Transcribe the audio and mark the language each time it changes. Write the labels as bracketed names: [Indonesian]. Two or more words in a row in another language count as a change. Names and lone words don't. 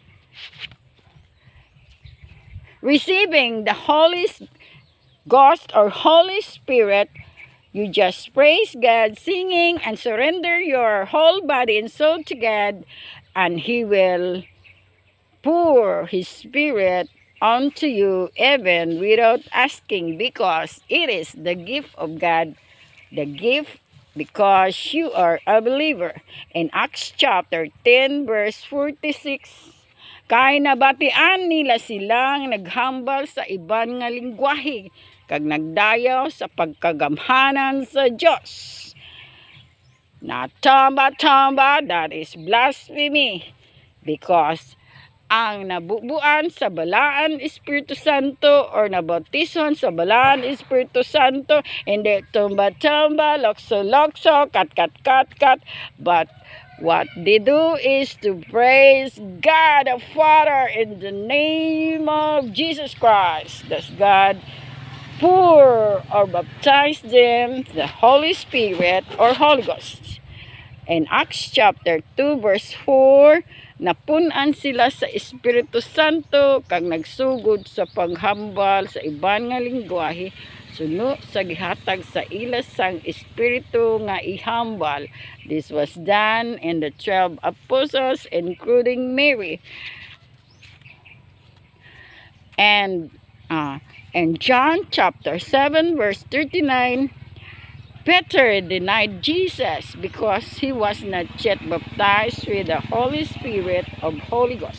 [English] Receiving the Holy Ghost or Holy Spirit, you just praise God, singing, and surrender your whole body and soul to God, and He will pour His Spirit onto you even without asking, because it is the gift of God, the gift because you are a believer. In Acts chapter 10 verse 46, [Hiligaynon] kay nabatian nila silang naghambal sa iban nga lingwahe kag nagdayaw sa pagkagamhanan sa Dios. Natamba-tamba, [English] that is blasphemy, because [Hiligaynon] ang nabubuan sa balaan Espiritu Santo or nabautison sa balaan Espiritu Santo, hindi tumba-tamba, lokso-lokso, kat-kat-kat-kat, [English] but what they do is to praise God the Father in the name of Jesus Christ. Thus God pour or baptize them the Holy Spirit or Holy Ghost. In Acts chapter 2 verse 4, [Hiligaynon] napunan sila sa Espiritu Santo kag nagsugod sa paghambal sa iban nga lingwahe suno sa gihatag sa ila sang Espiritu nga ihambal. [English] This was done in the 12 apostles including Mary. And in John chapter 7 verse 39, Peter denied Jesus because he was not yet baptized with the Holy Spirit of Holy Ghost.